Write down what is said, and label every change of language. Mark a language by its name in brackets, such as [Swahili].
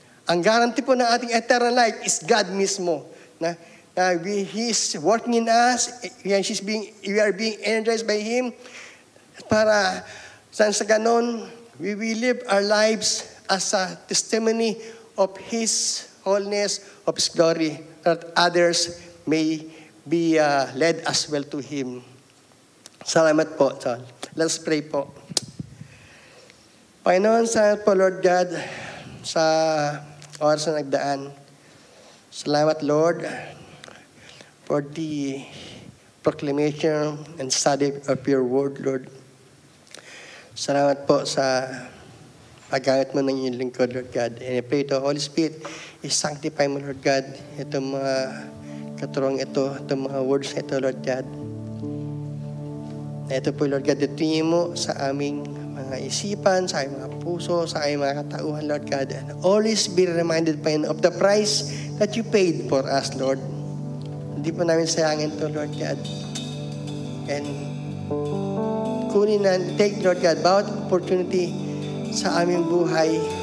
[Filipino] Ang guarantee po ng ating [English] eternal life is God [Filipino] mismo. [English] He is working in us, we are being energized by Him [Filipino] para sa ganon, [English] we will live our lives as a testimony of His holiness, of His glory, that others may be led as well to Him. [Filipino] Salamat po. [English] Let's pray po. [Filipino] Panginoon, salamat po, Lord God, sa oras na nagdaan. Salamat, [English] Lord, for the proclamation and study of your word, Lord. [Filipino] Salamat po sa paggamit mo ng iyong lingkod, Lord God. [English] And I pray to Holy Spirit, [Filipino] i-sanctify mo, Lord God, itong mga katurong ito, itong mga words na ito, Lord God. Na ito po, Lord God, itingi mo sa aming mga isipan, sa aming mga puso, sa aming mga katauhan, Lord God. [English] And always be reminded, Panginoon, of the price that you paid for us, Lord. [Filipino] Hindi po namin sayangin ito, Lord God. And kunin na, take, Lord God, bawat opportunity sa aming buhay.